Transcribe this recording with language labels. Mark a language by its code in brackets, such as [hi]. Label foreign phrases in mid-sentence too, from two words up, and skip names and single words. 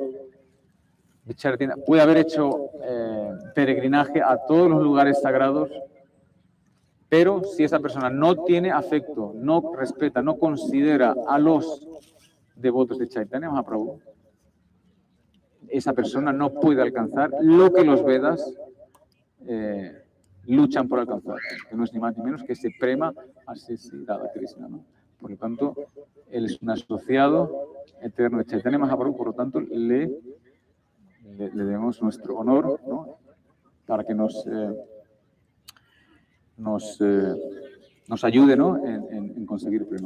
[es] Puede haber hecho peregrinaje a todos los lugares sagrados, pero si esa persona no tiene afecto, no respeta, no considera a los devotos de Chaitanya Mahaprabhu, esa persona no puede alcanzar lo que los Vedas luchan por alcanzar, que no es ni más ni menos que ese prema asesirada Krishna, ¿no? Por lo tanto, él es un asociado eterno de Chaitanya Mahaprabhu, por lo tanto, le debemos nuestro honor, ¿no? Para que nos ayude, ¿no? en conseguir prema.